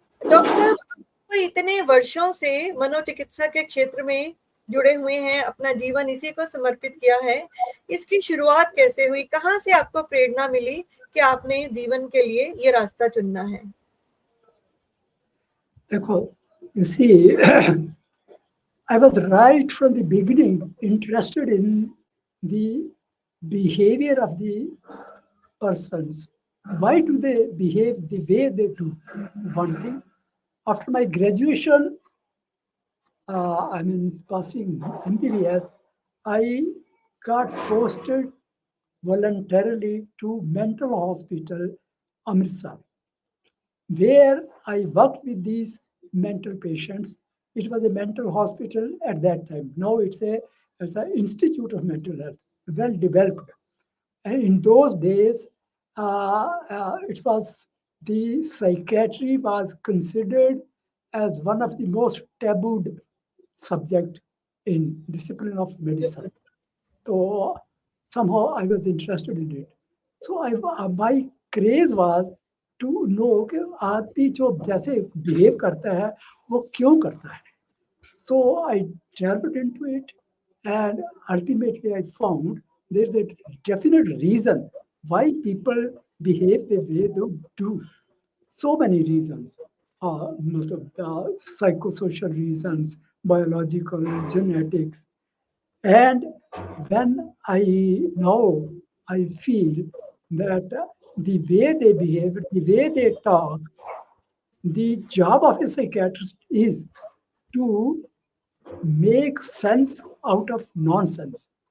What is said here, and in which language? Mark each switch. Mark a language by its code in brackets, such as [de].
[hi] Doctor साहब, आप इतने वर्षों से मनोचिकित्सा के क्षेत्र में जुड़े हुए हैं, अपना जीवन इसी को समर्पित किया है। इसकी शुरुआत कैसे हुई? कहाँ से आपको प्रेरणा मिली कि आपने जीवन के लिए ये रास्ता चुनना है? [en] देखो, you see, I was right from the beginning interested in the behavior of the persons. Why do they behave the way they do? One thing, after my graduation, passing MBBS, I got posted voluntarily to mental hospital, Amritsar, where I worked with these mental patients. It was a mental hospital at that time. Now it's an institute of mental health, well developed. And in those days, it was the psychiatry was considered as one of the most tabooed subject in discipline of medicine. So somehow I was interested in it. So my craze was to know [hi] कि आदमी जो जैसे behave करता है वो क्यों करता है. [en] So I delved into it, and ultimately I found there's a definite reason why people behave the way they do. So many reasons, most of psychosocial reasons, biological, genetics, and when I feel that the way they behave, the way they talk, the job of a psychiatrist is to make sense out of nonsense.